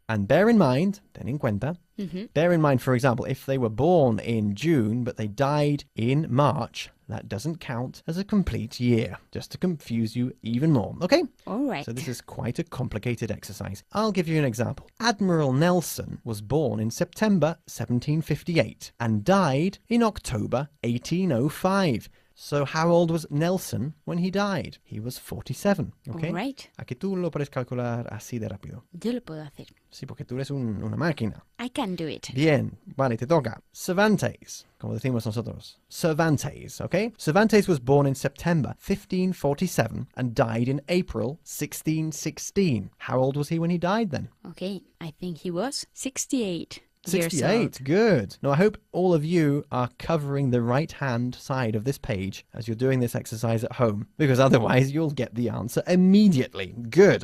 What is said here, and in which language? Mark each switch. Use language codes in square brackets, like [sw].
[en] And bear in mind, [es] ten en cuenta, [en] bear in mind, for example, if they were born in June but they died in March, that doesn't count as a complete year, just to confuse you even more. Okay? All right. So this is quite a complicated exercise. I'll give you an example. Admiral Nelson was born in September 1758 and died in October 1805. So how old was Nelson when he died? He was 47. Okay? All right. [es] ¿A que tú lo puedes calcular así de rápido? Yo lo puedo hacer. Sí, porque tú eres una máquina. [en] I can do it. [es] Bien, vale, te toca. Cervantes, como decimos nosotros. [en] Cervantes, okay? Cervantes was born in September 1547 and died in April 1616. How old was he when he died then? Okay, I think he was 68. Years 68, old. good. Now, I hope all of you are covering the right-hand side of this page as you're doing this exercise at home, because otherwise you'll get the answer immediately. Good.